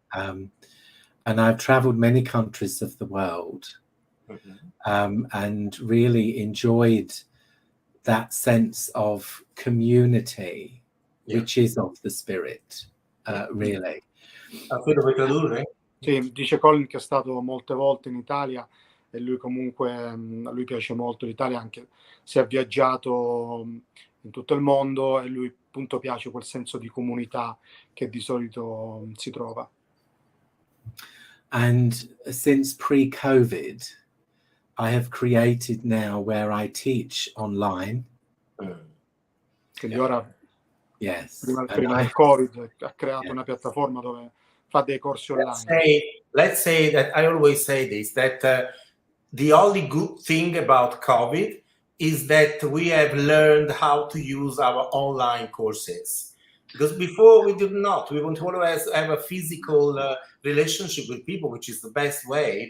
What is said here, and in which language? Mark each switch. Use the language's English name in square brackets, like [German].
[English] And I've traveled many countries of the world, and really enjoyed that sense of community, which is of the spirit, really. [Italian] Sì, dice Colin che è stato molte volte in Italia e lui comunque, a lui piace molto l'Italia, anche se ha viaggiato in tutto il mondo, e lui appunto piace quel senso di comunità che di solito si trova. [English] And since pre-COVID, I have created now where I teach online. [Italian] Quindi ora, [English] yes, [Italian] prima del Covid, ha creato una piattaforma dove fa dei corsi online. [English] Let's say that I always say this, that the only good thing about COVID is that we have learned how to use our online courses. Because before we did not. We want to always have a physical relationship with people, which is the best way.